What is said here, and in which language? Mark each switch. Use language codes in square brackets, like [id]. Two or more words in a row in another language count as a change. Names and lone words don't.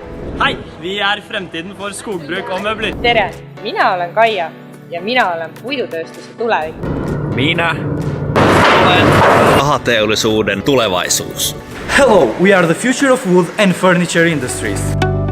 [no] Hei, vi fremtiden for skogbruk og møbler. [et] Tere, mina olen Kaia ja mina olen puidutööstuse tulevik. [fi] Minä olen sahateollisuuden tulevaisuus. [en] Hello, we are the future of wood and furniture industries.